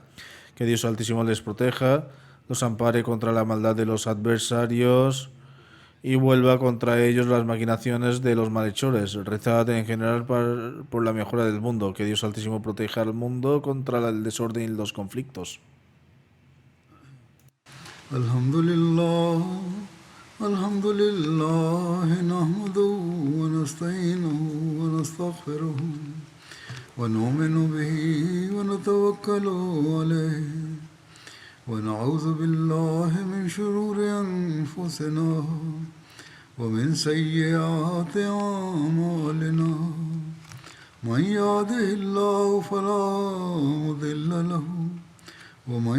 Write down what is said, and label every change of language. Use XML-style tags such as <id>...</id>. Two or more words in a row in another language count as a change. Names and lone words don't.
<es>Que Dios Altísimo les proteja, los ampare contra la maldad de los adversarios y vuelva contra ellos las maquinaciones de los malhechores. Rezad en general por la mejora del mundo. Que Dios Altísimo proteja al mundo contra el desorden y los conflictos.</es> <ar>الحمد لله الحمد لله نحمده ونستعينه ونستغفره ونؤمن به ونتوكل عليه. ونعوذ بالله من شرور أنفسنا ومن سيئات أعمالنا من يهده الله فلا مضل له ومن</ar>